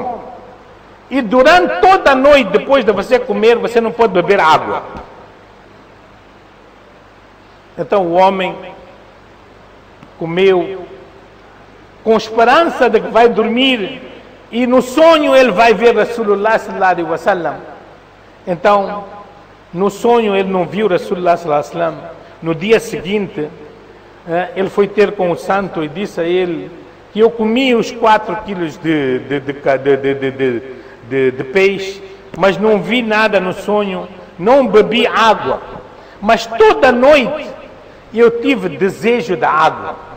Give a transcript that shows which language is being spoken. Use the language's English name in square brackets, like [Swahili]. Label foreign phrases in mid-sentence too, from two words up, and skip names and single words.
[Portuguese] E durante toda a noite, depois de você comer, você não pode beber água. Então o homem comeu com esperança de que vai dormir e no sonho ele vai ver [Arabic] رسول الله صلى الله عليه وسلم. [Portuguese] Então no sonho ele não viu [Arabic] رسول الله صلى الله عليه وسلم. [Portuguese] No dia seguinte ele foi ter com o santo e disse a ele que eu comi os 4 quilos de peixe, mas não vi nada no sonho, não bebi água, mas toda noite eu tive desejo da água.